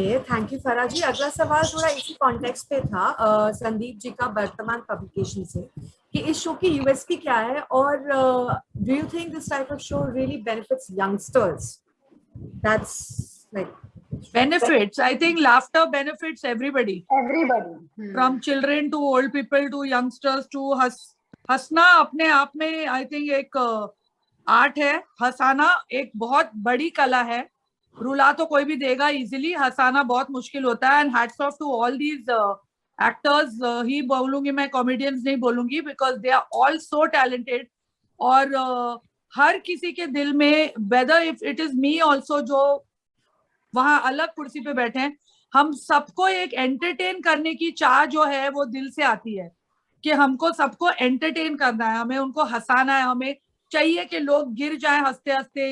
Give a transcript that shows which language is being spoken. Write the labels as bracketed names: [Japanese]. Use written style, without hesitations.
[English] Thank you Farah ji. [Hindi] अगला सवाल थोड़ा इसी कॉन्टेक्स्ट पे था, संदीप जी का वर्तमान पब्लिकेशन से, कि इस शो की यूएसपी क्या है और [English] Do you think this type of show really benefits youngsters? That's like benefits. I think laughter benefits everybody from children to old people to youngsters to [Hindi] हंसना अपने आप में [English] I think [Hindi] एक आर्ट है। हंसाना एक बहुत बड़ी कला है, रुला तो कोई भी देगा इजीली, हंसाना बहुत मुश्किल होता है। [English] and hats off to all these actors, [Hindi] ही बोलूंगी मैं, [English] comedians [Hindi] नहीं बोलूंगी, [English] Because they are all so talented. [Hindi] और हर किसी के दिल में, [English] whether if it is me also, [Hindi] जो वहां अलग कुर्सी पे बैठे हैं, हम सबको एक एंटरटेन करने की चाह जो है वो दिल से आती है कि हमको सबको एंटरटेन करना है, हमें उनको हंसाना है, हमें चाहिए कि लोग गिर जाएं हंसते हंसते।